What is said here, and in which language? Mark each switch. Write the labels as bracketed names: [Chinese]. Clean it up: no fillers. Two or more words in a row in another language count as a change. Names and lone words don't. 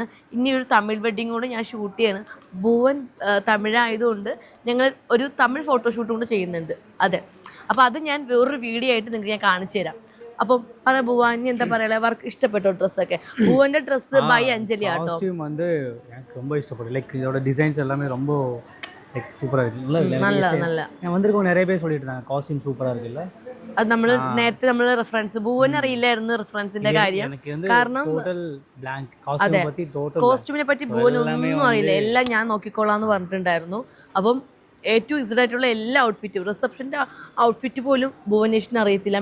[Malayalam] ഇനി ഒരു തമിഴ് വെഡ്ഡിങ് കൂടെ ഞാൻ ഷൂട്ട് ചെയ്യാണ്. ഭുവൻ തമിഴായതുകൊണ്ട് ഞങ്ങൾ ഒരു തമിഴ് ഫോട്ടോഷൂട്ടും കൂടെ ചെയ്യുന്നുണ്ട്. അതെ, അപ്പോൾ അത് ഞാൻ വേറൊരു വീഡിയോ ആയിട്ട് നിങ്ങൾക്ക് ഞാൻ കാണിച്ചു തരാം. അപ്പം പറയാം, ഭുവൻ ഇനി എന്താ പറയാ, അവർക്ക് ഇഷ്ടപ്പെട്ടോ ഡ്രസ്സൊക്കെ? ഭുവന്റെ ഡ്രസ്സ് ബൈ അഞ്ജലി ആട്ടോ. [Tamil] ரொம்ப இஷ்டப்பட்டு லைக் இதோட டிசைன்ஸ் எல்லாமே ரொம்ப லைக் சூப்பரா இருக்கு. [Malayalam] നല്ല [Tamil] நான் வந்திருக்கோம், நிறைய பேர் சொல்லிட்டு இருந்தாங்க காஸ்டியூம் சூப்பரா இருக்குல்ல. [Malayalam] അത് നമ്മൾ റെഫറൻസ് ഭുവൻ അറിയില്ലായിരുന്നു റെഫറൻസിന്റെ കാര്യം. കാരണം കോസ്റ്റ്യൂമിനെ പറ്റി ഭുവൻ ഒന്നും അറിയില്ല. എല്ലാം ഞാൻ നോക്കിക്കോളാന്ന് പറഞ്ഞിട്ടുണ്ടായിരുന്നു. അപ്പം [English] A to Z [Malayalam] ആയിട്ടുള്ള എല്ലാ ഔട്ട്ഫിറ്റും, റിസപ്ഷൻ്റെ ഔട്ട്ഫിറ്റ് പോലും ഭുവനേഷിന് അറിയത്തില്ല.